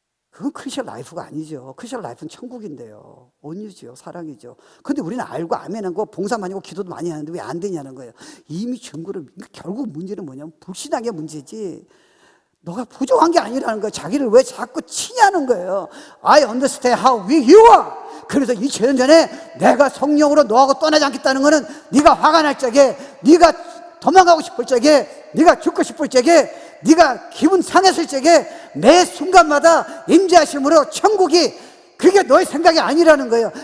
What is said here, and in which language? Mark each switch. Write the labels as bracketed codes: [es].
[ko] 그건 크리스천 라이프가 아니죠. 크리스천 라이프는 천국인데요. 온유죠. 사랑이죠. 근데 우리는 알고 아멘한 거 봉사 많이 하고 기도도 많이 하는데 왜 안 되냐는 거예요. 이미 증거를, 결국 문제는 뭐냐면 불신앙의 문제지 너가 부족한 게 아니라는 거예요. 자기를 왜 자꾸 치냐는 거예요. [en] I understand how weak you are. [ko] 그래서 2000년 전에 내가 성령으로 너하고 떠나지 않겠다는 거는 네가 화가 날 적에, 네가 도망가고 싶을 적에, 네가 죽고 싶을 적에, 네가 기분 상했을 적에 매 순간마다 임재하심으로 천국이, 그게 너의 생각이 아니라는 거예요.